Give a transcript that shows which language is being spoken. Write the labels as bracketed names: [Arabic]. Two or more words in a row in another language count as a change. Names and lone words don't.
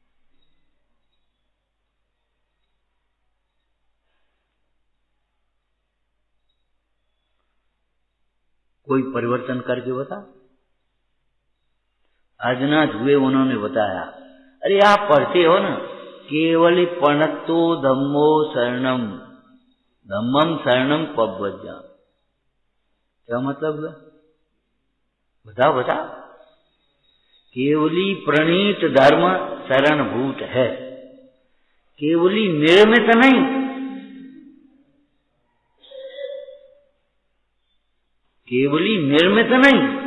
[Hindi] कोई परिवर्तन करके बता। आदिनाथ हुए, उन्होंने बताया। अरे आप पढ़ते हो ना, [Pali] केवल प्रणतो धम्मो शरणम, धम्मम शरणम पव्वज्जा। [Hindi] क्या मतलब हुआ, बताओ बताओ। केवली प्रणीत धर्म शरणभूत है, केवली निर्मित नहीं। केवली निर्मित नहीं।